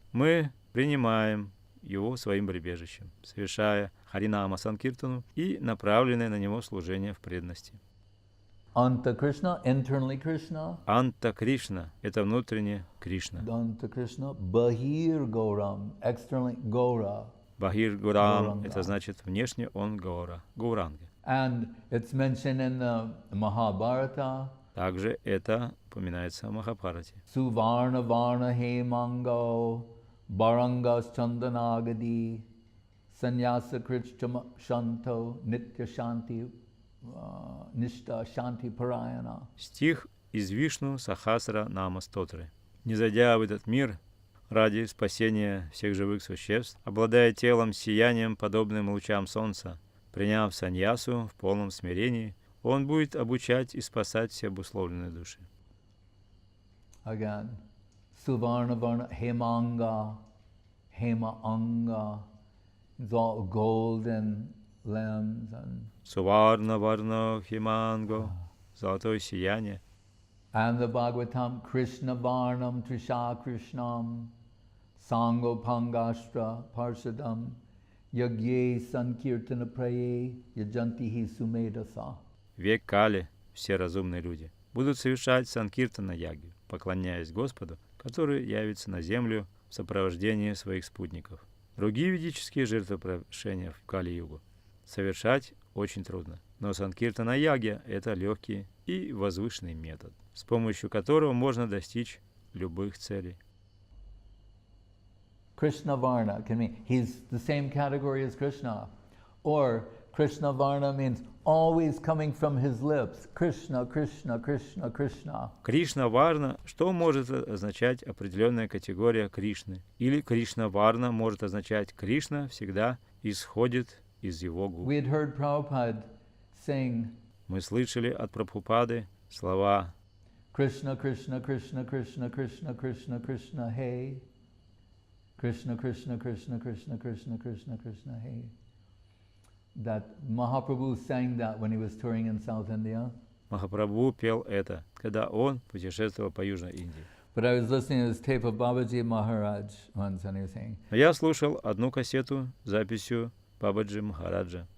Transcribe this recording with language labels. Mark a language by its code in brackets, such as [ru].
[ru] Мы принимаем его своим прибежищем, совершая Харинама Санкиртану и направленное на него служение в преданности. [en] Anta Krishna, internally Krishna. [ru] Анта Кришна – это внутренне Кришна. [en] Anta Krishna, Bahir Goram, externally Gora. [ru] Бахир Гурам Гауранга. – это значит внешне он Гаура, Гауранга. [en] And it's mentioned in the Mahabharata. [ru] Также это упоминается в Махабхарате. [sa] Suvarna Varna Hemango, Barangas Chandanagadi, Sannyasa Krishna Shanto, Nitya Shanti, Nishta Shanti Parayana. [ru] Стих из Вишну Сахасра Нама Стотры. Не зайдя в этот мир ради спасения всех живых существ, обладая телом с сиянием, подобным лучам солнца, приняв саньясу в полном смирении, он будет обучать и спасать все обусловленные души. [en] Again, Suvarna Varna Hemanga, Hema Anga, it's all golden limbs and [ru] Суварна Варна Химанго, золотое сияние. [sa] and the Bhagavatam Krishna Varnam Trisha Krishnam Sango Pangashtra Parshadam Yagye Sankirtana Praye Yajantihi Sumedasa. [ru] Век Кали, все разумные люди, будут совершать санкиртана яги, поклоняясь Господу, который явится на землю в сопровождении своих спутников. Другие ведические жертвоприношения в Кали-югу совершать очень трудно, Но санкиртана-ягья – это легкий и возвышенный метод, с помощью которого можно достичь любых целей. [en] Krishna Varna can mean he's the same category as Krishna. Or Krishna Varna means always coming from his lips. Krishna, Krishna, Krishna, Krishna. [ru] Кришна Варна, что может означать определенная категория Кришны? Или Кришна Варна может означать Кришна всегда исходит из его губ. [en] We had heard Prabhupada sing [ru] Мы слышали от Прабхупады слова [sa] Krishna, Krishna, Krishna, Krishna, Krishna, Krishna, Krishna, hey. Krishna, Krishna, Krishna, Krishna, Krishna, Krishna, Krishna, hey. [en] That Mahaprabhu sang that when he was touring in South India. [ru] Махапрабху пел это, когда он путешествовал по Южной Индии. [en] But I was listening to this tape of Babaji Maharaj once and he was saying, [ru] Я слушал одну кассету с записью Бабаджи Махараджа.